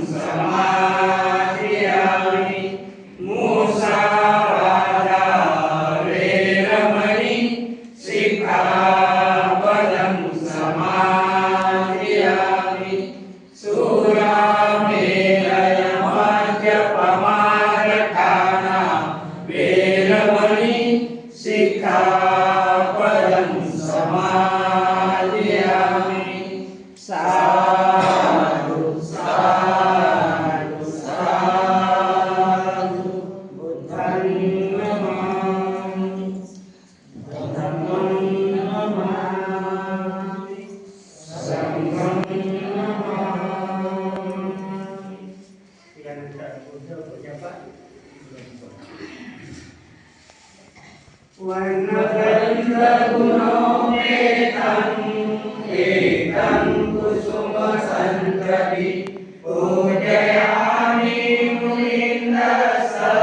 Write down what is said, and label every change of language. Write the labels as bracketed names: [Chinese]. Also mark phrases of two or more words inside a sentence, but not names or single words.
[Pali] समादयामि मुसावादा वेरमणि सिक्खापदं समादयामि सूरामेलय मद्यपमादठाना वेरमणि सिक्खापदं समादयामि साधु साधु साधु बुद्धं नमामि धम्मं नमामि संघं नमामि [Marathi] यानंतर बुद्ध पूजापाठ [Pali] वर्णगन्धगुणोपेतं एतं कुसुमसन्तति पूजयामि मुनीन्द्रस्स